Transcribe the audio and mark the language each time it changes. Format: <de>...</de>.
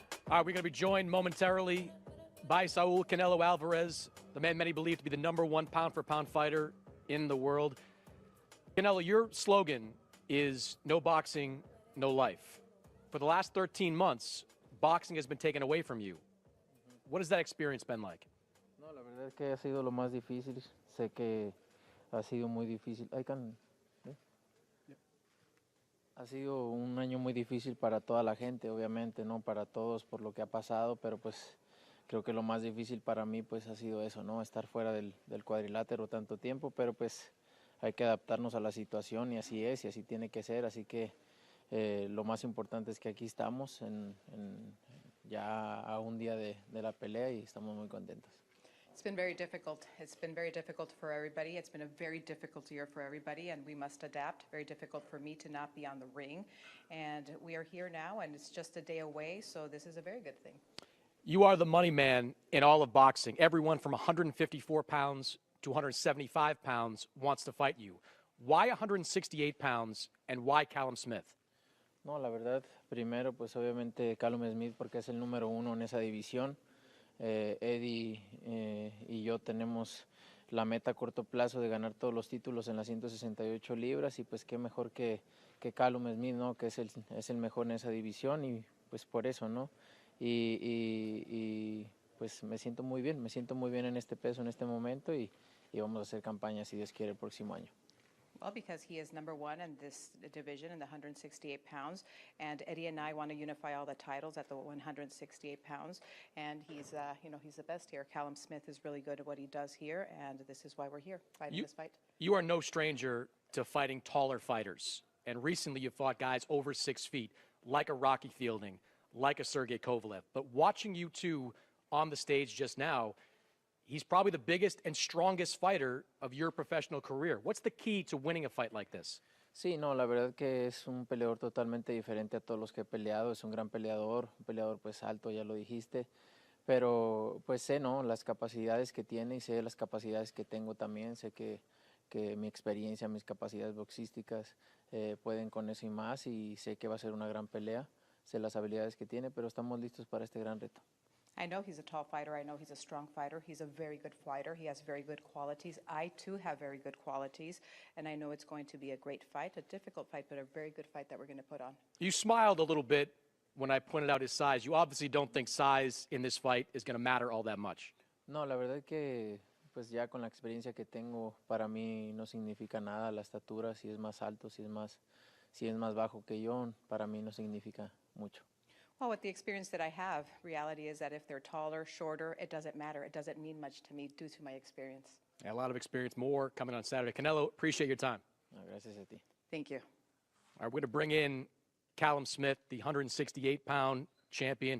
<en>All right, we're going to be joined momentarily by Saúl Canelo Álvarez, the man many believe to be the #1 pound-for-pound fighter in the world. Canelo, your slogan is no boxing, no life. For the last 13 months, boxing has been taken away from you. What has that experience been like?</en> <es>No, la verdad es que ha sido lo más difícil. Sé que ha sido muy difícil. Ha sido un año muy difícil para toda la gente, obviamente, ¿no? Para todos por lo que ha pasado, pero pues creo que lo más difícil para mí pues ha sido eso, ¿no? Estar fuera del cuadrilátero tanto tiempo, pero pues hay que adaptarnos a la situación y así es y así tiene que ser, así que lo más importante es que aquí estamos ya a un día de la pelea y estamos muy contentos.</es> <en>It's been very difficult. It's been very difficult for everybody. It's been a very difficult year for everybody, and we must adapt. Very difficult for me to not be on the ring. And we are here now, and it's just a day away, so this is a very good thing. You are the money man in all of boxing. Everyone from 154 pounds to 175 pounds wants to fight you. Why 168 pounds, and why Callum Smith?</en> <es>No, la verdad, primero, pues obviamente Callum Smith porque es el número 1 en esa división. Eddie y yo tenemos la meta a corto plazo de ganar todos los títulos en las 168 libras y pues qué mejor que Callum Smith, ¿no? Que es el mejor en esa división y pues por eso, ¿no? Y pues me siento muy bien en este peso, en este momento y vamos a hacer campaña si Dios quiere el próximo año.</es> <en>Well, because he is #1 in this division in the 168 pounds, and Eddie and I want to unify all the titles at the 168 pounds, and he's the best here. Callum Smith is really good at what he does here, and this is why we're here fighting this fight. You are no stranger to fighting taller fighters, and recently you fought guys over 6 feet, like a Rocky Fielding, like a Sergey Kovalev. But watching you two on the stage just now, he's probably the biggest and strongest fighter of your professional career. What's the key to winning a fight like this?</en> <es>Sí, no, la verdad que es un peleador totalmente diferente a todos los que he peleado. Es un gran peleador, un peleador pues alto, ya lo dijiste. Pero pues sé, ¿no? Las capacidades que tiene y sé las capacidades que tengo también. Sé que mi experiencia, mis capacidades boxísticas pueden con eso y más. Y sé que va a ser una gran pelea. Sé las habilidades que tiene, pero estamos listos para este gran reto.</es> <en>I know he's a tall fighter. I know he's a strong fighter. He's a very good fighter. He has very good qualities. I, too, have very good qualities. And I know it's going to be a great fight, a difficult fight, but a very good fight that we're going to put on. You smiled a little bit when I pointed out his size. You obviously don't think size in this fight is going to matter all that much.</en> <es>No, la verdad que pues ya con la experiencia que tengo, para mí no significa nada la estatura, si es más alto, si es más bajo que yo, para mí no significa mucho.</es> <en>Well, with the experience that I have, reality is that if they're taller, shorter, it doesn't matter. It doesn't mean much to me due to my experience. Yeah, a lot of experience, more coming on Saturday. Canelo, appreciate your time.</en> <es>No, gracias a ti.</es> <en>Thank you. All right, we're going to bring in Callum Smith, the 168-pound champion.</en>